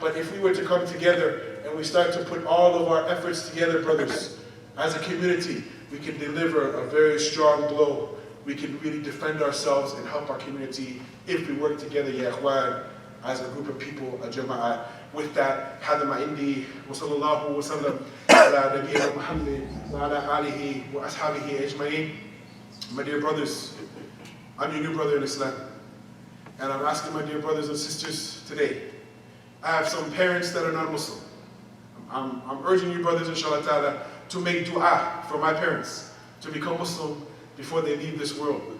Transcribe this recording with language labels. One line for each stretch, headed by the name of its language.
English: But if we were to come together and we start to put all of our efforts together, brothers, as a community, we can deliver a very strong blow. We can really defend ourselves and help our community if we work together, ya ikhwan, as a group of people, a jama'ah.
Arabic: With that, هذا ما عندي وصلى الله وسلم على نبينا محمد وعلى آله وأصحابه أجمعين.
English: My dear brothers, I'm your new brother in Islam, and I'm asking my dear brothers and sisters today. I have some parents that are not Muslim. I'm urging you, brothers, inshallah ta'ala, to make dua for my parents to become Muslim before they leave this world.